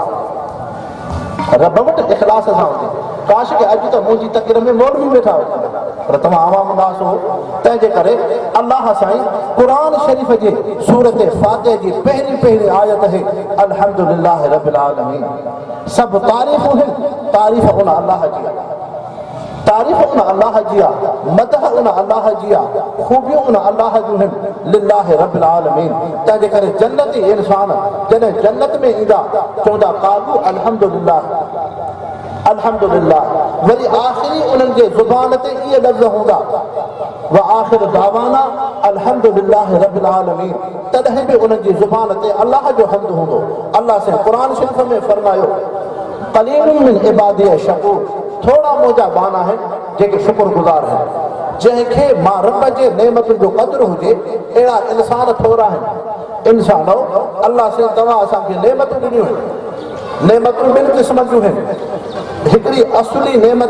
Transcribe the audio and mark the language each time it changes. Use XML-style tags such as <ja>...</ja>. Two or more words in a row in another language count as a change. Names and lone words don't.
<sd>सां रब वटि इख़लास सां हुजे काश के अॼु त मुंहिंजी तकरीर में मौलवी वेठा हुजनि पर तव्हां आवाम नास हो तंहिंजे करे अलाह साईं क़ुर शरीफ़ जे सूरत फातिह जी पहिरीं आयत है</sd> <ar>الحمد لله رب العالمين</ar> <sd>सभु तारीफ़ूं आहिनि तारीफ़ उन अलाह जी आहे तारीफ़ उन अलाह जी आहे मदह उन अलाह जी आहे ख़ूबियूं उन अलाह जूं आहिनि</sd> <ar>لله رب العالمين</ar> <sd>तंहिंजे करे जन्नती इंसान जॾहिं जन्नत में ईंदा चवंदा</sd> <ar>قالوا الحمد لله الحمد لله</ar> <sd>वरी आख़िरी उन्हनि जे ज़ुबान ते इहे लफ़्ज़ हूंदा</sd> <ar>وآخر دعوانا الحمد لله رب العالمين</ar> <sd>तॾहिं बि उन्हनि जी ज़ुबान ते अलाह जो हम्द हूंदो अलाह से क़ुर शरीफ़ में फरमायो</sd> <ar>قليل من عبادي الشكور</ar> <sd>थोड़ा मुंहिंजा बान आहिनि जेके शुक्रगुज़ार आहिनि जंहिंखे मां रब जे नेमतुनि जो क़द्रु हुजे अहिड़ा इंसान थोरा आहिनि इंसानो अलाह से तव्हां असांखे नेमतूं ॾिनियूं आहिनि नेमतूं ॿिनि क़िस्मनि जूं आहिनि हिकिड़ी असली नेमत</sd>